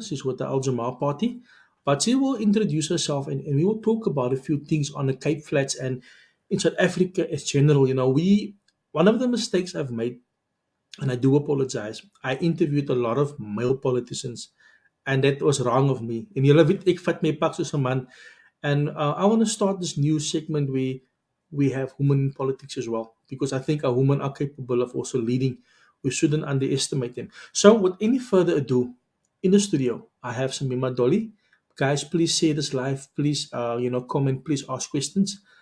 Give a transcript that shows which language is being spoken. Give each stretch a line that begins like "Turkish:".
English: She's with the Al Jamaa Party. But she will introduce herself and we will talk about a few things on the Cape Flats and in South Africa as general. You know, one of the mistakes I've made, and I do apologize, I interviewed a lot of male politicians and that was wrong of me.
Afrikaans: En julle weet ek vat my pak soos 'n man.
English: And I want to start this new segment where we have women in politics as well, because I think our women are capable of also leading. We shouldn't underestimate them. So with any further ado, in the studio, I have Samima Dolly. Guys, please share this live. Please, comment. Please ask questions.